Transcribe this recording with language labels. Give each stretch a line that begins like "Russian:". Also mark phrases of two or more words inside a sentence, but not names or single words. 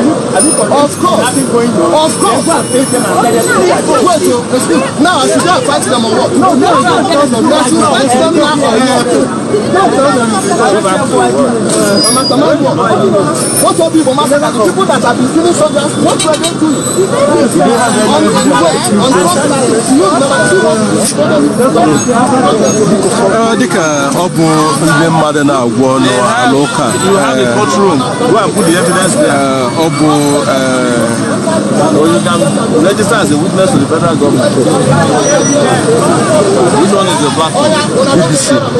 English: Wait, excuse me. Now I should have fight them or what? No. I should fight them now what of you, Mama, the people that have been killing soldiers, what were they doing?
Igbo: Dịka ọ bụ ndị mmadụ na-agwọ n'ụka.
English: You have a courtroom. Go and put the evidence there.
Igbo: Ọ bụ
English: you can register as a witness to the federal government. Which one is the platform? BBC.